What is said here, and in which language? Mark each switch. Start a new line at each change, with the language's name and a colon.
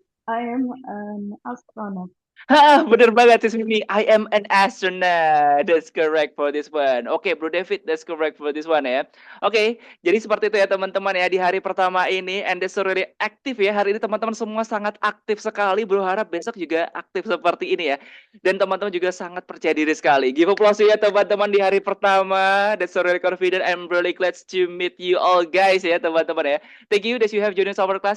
English: I am an astronaut.
Indonesian: Bener banget,
English: Sis Mimi. I am an astronaut. That's correct for this one. Oke, Bro David, that's correct for this one ya.
Indonesian: Oke, jadi seperti itu ya teman-teman ya di hari pertama ini.
English: And that's really
Indonesian: aktif ya. Hari ini teman-teman semua sangat aktif sekali. Bro harap besok juga aktif seperti ini ya. Dan teman-teman juga sangat percaya diri sekali.
English: Give applause
Indonesian: ya teman-teman di hari pertama.
English: That's really confident. I'm really glad to meet you all guys
Indonesian: ya teman-teman ya.
English: Thank you that you have joined our class.